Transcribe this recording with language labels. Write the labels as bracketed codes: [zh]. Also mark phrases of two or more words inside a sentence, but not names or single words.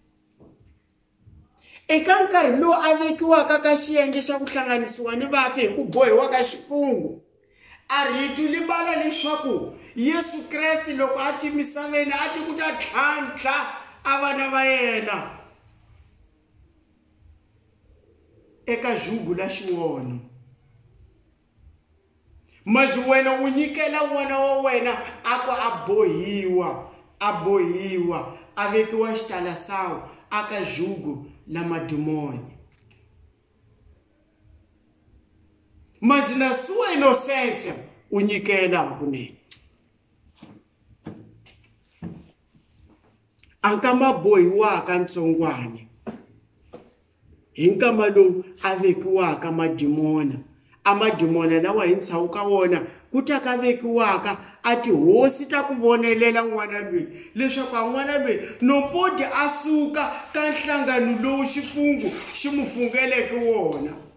[ts] Eka nkarhi lowu a vekiwaka ka xiyenge xa ku hlanganisiwa ni vafi hi ku bohiwa ka xifungu, a rito li bala leswaku Yesu Kreste loko a ti misaveni a ti ku ta tlhantlha a vana va yena eka jugu la xiwono. Mas wena u nyikela n'wana wa wena a ku a bohiwa a vekiwa xitalasawu aka jugu la madimoni. [pt] Mas na sua inocência [ts] u nyikela hakunene. A nkama bohiwaka ntsongwane hi nkama lowu a vekiwaka madimona, a madimona lawa hi ntshawu ka wona ku ta ka vekiwaka a tihosi ta ku vonelela n'wana lweyi leswaku a n'wana lweyi nompodi a suka ka nhlangano lowu xifungu xi mu fungeleke wona.